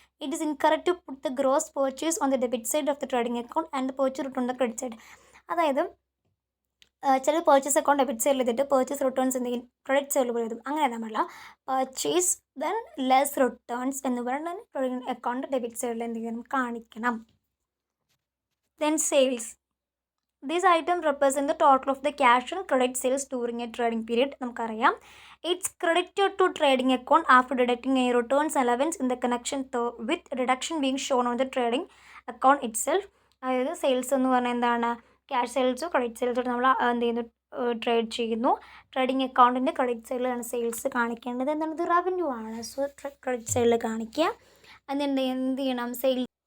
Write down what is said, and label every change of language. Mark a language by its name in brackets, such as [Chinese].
[English] It is incorrect to put the gross purchase on the debit side of the trading account and purchase return the credit side. [Malayalam] അതായത് ചില purchase account debit സൈഡിൽ ചെയ്തിട്ട് purchase returns എന്തെങ്കിലും credit സൈഡിൽ പോയി എഴുതും. അങ്ങനെ നമ്മളല്ല, പർച്ചേസ് ദെൻ ലെസ് റിട്ടേൺസ് എന്ന് പറഞ്ഞാൽ ട്രേഡിംഗ് അക്കൗണ്ട് ഡെബിറ്റ് സൈഡിൽ എന്തെങ്കിലും കാണിക്കണം. [English] Then sales. These items represent the total of the cash and credit sales during a trading period. [Malayalam] നമുക്കറിയാം, [English] it's credited to trading account after deducting any returns allowance in the connection with reduction being shown on the trading account itself. [Malayalam] അതായത് sales എന്ന് പറഞ്ഞാൽ എന്താണ്, cash സെയിൽസോ credit സെയിൽസോ നമ്മൾ എന്ത് ചെയ്യുന്നു, trade ചെയ്യുന്നു. Trading അക്കൗണ്ടിൻ്റെ ക്രെഡിറ്റ് സൈഡിലാണ് സെയിൽസ് കാണിക്കേണ്ടത്. എന്താണ്, ഇത് റവന്യൂ ആണ്. സോ ക്രെഡിറ്റ് സൈഡിൽ കാണിക്കുക. എന്നിട്ട് എന്ത് ചെയ്യണം, സെയിൽ.